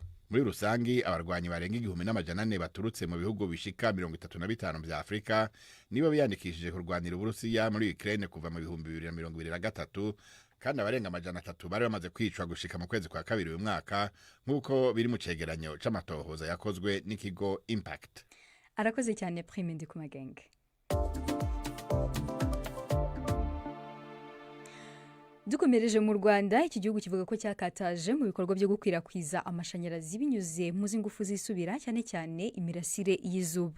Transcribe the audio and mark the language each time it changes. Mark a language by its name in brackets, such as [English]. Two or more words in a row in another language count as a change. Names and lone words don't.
[Rundi] Muri rusangi abarwanyi barenga 1400 baturutse mu bihugu bishika 35 vya Afrika nibo biyandikishije kurwanira Uburusiya muri Ukraine kuva mu 2023 kandi abarenga 300 bari bamaze kwicwa gushika mu kwezi kwa kabiri uyu mwaka nk'uko biri mu cegeranyo c'amatohoza yakozwe n'ikigo Impact. [Kinyarwanda] Arakoze cyane Prime Ndikumagenge. Dukomereje mu Rwanda, iki gihugu kivuga ko cyakataje mu bikorwa byo gukwirakwiza amashanyarazi binyuze mu zingufu zisubira cyane cyane imirasire y'izuba.